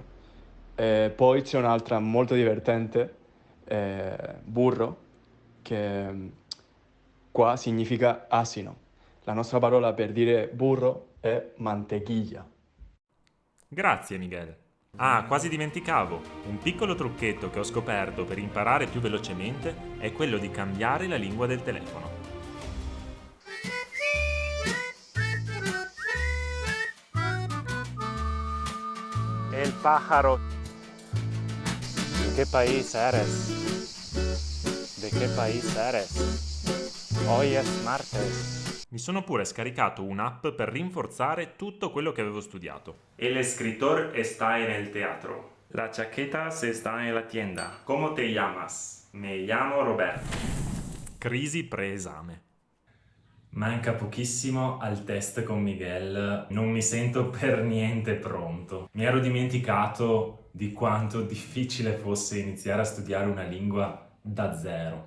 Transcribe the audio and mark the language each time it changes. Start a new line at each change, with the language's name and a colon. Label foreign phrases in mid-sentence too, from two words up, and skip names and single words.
Italian: Poi c'è un'altra molto divertente, burro, che qua significa asino. La nostra parola per dire burro è mantequilla. Grazie, Miguel. Ah, quasi dimenticavo. Un piccolo trucchetto che ho scoperto per imparare più velocemente è quello di cambiare la lingua del telefono.
Spanish: El pájaro. ¿De qué país eres? ¿De qué país eres? Hoy es martes.
Italian: Mi sono pure scaricato un'app per rinforzare tutto quello che avevo studiato.
Spanish: El escritor está en el teatro. La chaqueta se está en la tienda. ¿Cómo te llamas? Me llamo Roberto.
Italian: Crisi preesame. Manca pochissimo al test con Miguel, non mi sento per niente pronto. Mi ero dimenticato di quanto difficile fosse iniziare a studiare una lingua da zero.